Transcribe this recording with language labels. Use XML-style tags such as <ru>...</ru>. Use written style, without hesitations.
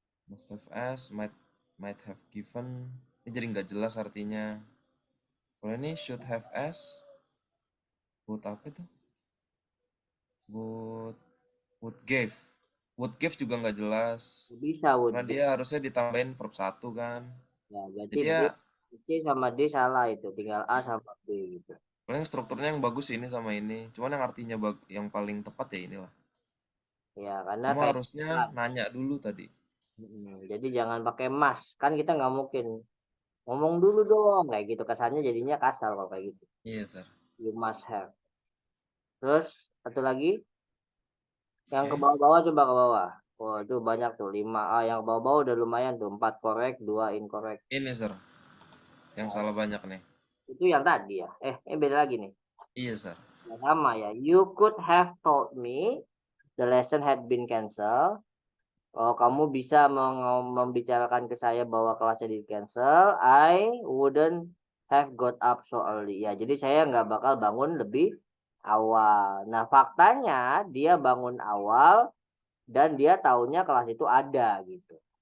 <en>Must have as, might have given.</en> <id>Ini jadi nggak jelas artinya. Kalau ini</id> <en>should have as,</en> <id>would apa itu?</id> <en>Would gave. Would give</en> <id>juga nggak jelas. Bisa would. Karena dia harusnya ditambahin verb 1 kan. Ya, berarti jadi ya C sama D salah itu, tinggal A sama B gitu. Paling strukturnya yang bagus ini sama ini. Cuman yang artinya yang paling tepat ya inilah. Ya, karena kamu harusnya nanya dulu tadi. Jadi jangan pakai mas. Kan kita nggak mungkin ngomong dulu dong kayak gitu, kesannya jadinya kasar kalau kayak gitu. Iya, Sir.</id> <en>You must have.</en> <id>Terus satu lagi yang ke bawah-bawah, coba ke bawah. Oh, itu banyak tuh 5. Yang ke bawah-bawah udah lumayan tuh,</id> <en>4 correct, 2 incorrect.</en> <id>Ini Sir, yang salah banyak nih. Itu yang tadi ya. Ini beda lagi nih. Iya, sir. Sama ya.</id> <en>You could have told me the lesson had been cancelled.</en> <id>Oh, kamu bisa membicarakan ke saya bahwa kelasnya di cancel.</id> <en>I wouldn't have got up so early.</en> <id>Ya, jadi saya nggak bakal bangun lebih awal. Nah, faktanya dia bangun awal dan dia tahunya kelas itu ada gitu.</id>